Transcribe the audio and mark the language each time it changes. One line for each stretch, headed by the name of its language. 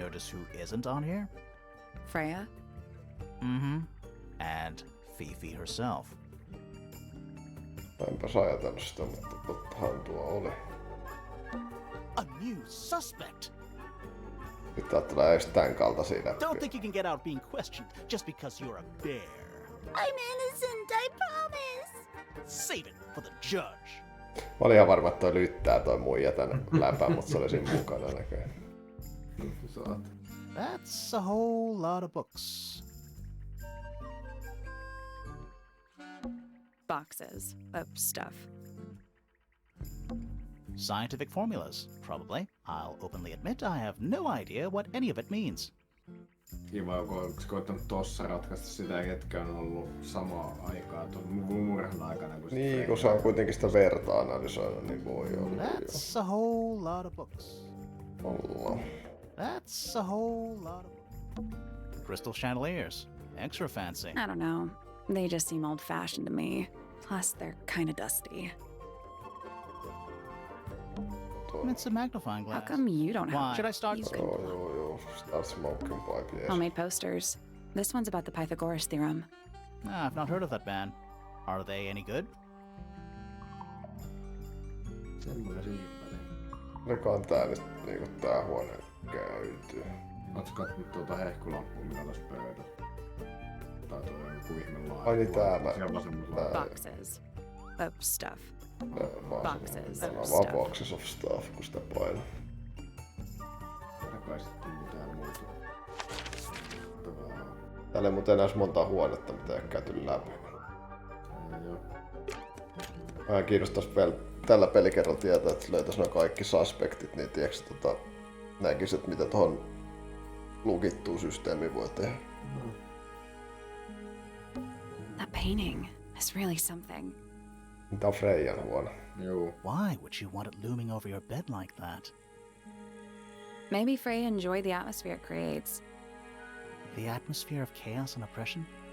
English: notice who isn't on here? Freya? Mm-hmm. And Fifi herself.
Finnish: Mä enpäs ajatellut sitä, mutta tottahan tuo oli.
English: A new suspect!
Finnish: Nyt ajattelee just tän kaltaisia
English: Don't
Finnish: läppiä.
English: think you can get out being questioned just because you're a bear. I'm innocent, I promise. Save it for the judge.
Finnish: Mä olin ihan varma, että toi lyttää toi muija tän läpän, mutta se oli siinä mukana näköjään.
English: That's a whole lot of books. Boxes of stuff. Scientific formulas, probably. I'll openly admit I have no idea what any of it means.
Finnish: Kiva, onko koittanut tossa ratkaista sitä, ketkä on ollut samaa aikaa tuon murhan aikana kuin Niin, kun saa kuitenkin sitä verta analysoida, niin voi olla.
English: That's a whole lot of books.
Finnish: Olla.
English: That's a whole lot of crystal chandeliers. Extra fancy. I don't know. They just seem old-fashioned to me. Plus, they're kinda dusty. It's a magnifying glass. How come you don't have? Why? Should I start? Joo. Start smoking pipe, yes. Homemade posters. This one's about the Pythagoras theorem. I've not heard of that band. Are they any good?
Finnish: Semmoinen siinä väliin. Olikaan tää nyt niinku tää huone käyty. Ootko kattonut tuota hehkulampua, mikä tässä pöydällä? Tai tuo joku ihme laaja. Ai niin täällä. Siellä vasemmalla.
English: Boxes of stuff. Boxes of of stuff. Boxes of stuff,
Finnish: kun sitä painaa. Kai sitten mitään muuta. Täällä ei muuten enää montaa huonetta, mitä ei oo käyty läpi. Joo. Vähän kiinnostais tällä pelikerralla tietää, että löytäis noin kaikki suspektit, niin tiiäks näkis, että mitä tohon lukittuun systeemiin voi tehdä.
English: That painting is really something.
Finnish: Tää on Freijan huone. Joo.
English: Why would you want it looming over your bed like that? Maybe Freya enjoyed the atmosphere it creates. The atmosphere of chaos and oppression?